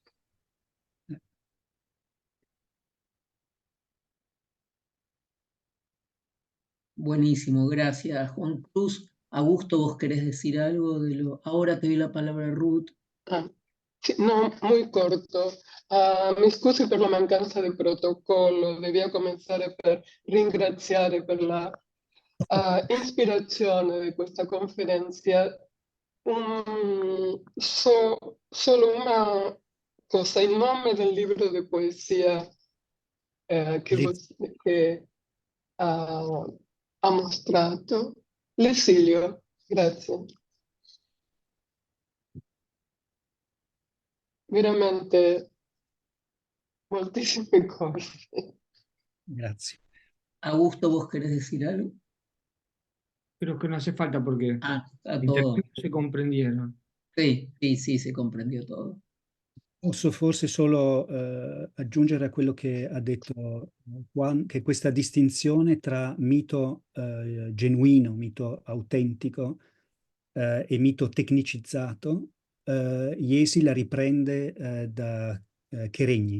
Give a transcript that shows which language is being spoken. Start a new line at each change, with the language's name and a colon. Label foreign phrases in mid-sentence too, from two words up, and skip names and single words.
Spanish: Buenísimo, gracias, Juan Cruz. Augusto, ¿vos querés decir algo de lo? Ahora te doy la palabra, Ruth. Sì, no, muy corto.
Italian: Mi scusi per la mancanza di protocollo, devia cominciare per ringraziare per la ispirazione di questa conferenza. Solo una cosa, il nome del libro di poesia che ha mostrato. L'esilio, grazie. Veramente moltissime cose. Grazie.
Spanish: Augusto, ¿vos querés decir algo? Creo que no hace falta porque A todo. se comprendieron. Sí, se comprendió todo.
Italian: Posso forse solo aggiungere a quello che ha detto Juan, che questa distinzione tra mito genuino, mito autentico e mito tecnicizzato, Iesi la riprende da Cheregni.